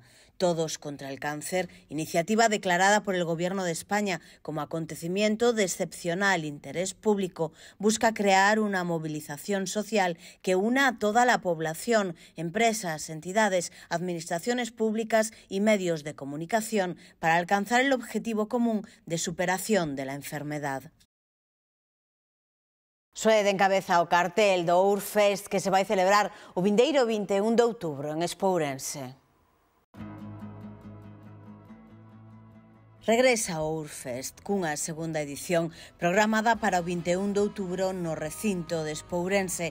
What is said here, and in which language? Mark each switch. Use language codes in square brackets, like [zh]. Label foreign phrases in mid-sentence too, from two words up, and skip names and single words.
[es] Todos contra el Cáncer, iniciativa declarada por el Gobierno de España como acontecimiento de excepcional interés público, busca crear una movilización social que una a toda la población, empresas, entidades, administraciones públicas y medios de comunicación para alcanzar el objetivo común de superación de la enfermedad. [gl] Suede encabeza o cartel do Ourfest que se vai celebrar o vindeiro 21 de outubro en Espourense. Regresa o Ourfest cunha segunda edición programada para o 21 de outubro no recinto de Espourense.